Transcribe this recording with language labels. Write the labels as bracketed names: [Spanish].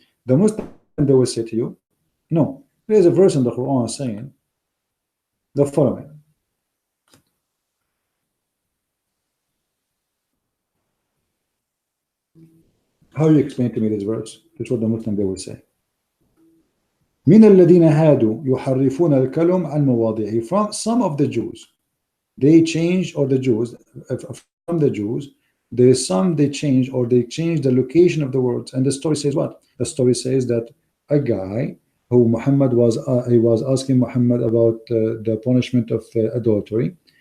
[English] The Muslim, they will say to you, no, there is a verse in the Quran saying the following. How you explain to me this verse? That's what the Muslim they will say. [Arabic] من الذين هادوا يحرفون الكلم عن مواضعه. [English] From some of the Jews, they change, or the Jews, from the Jews, there is some they change, or they change the location of the words. And the story says what? The story says that a guy who Muhammad was, he was asking Muhammad about the punishment of adultery.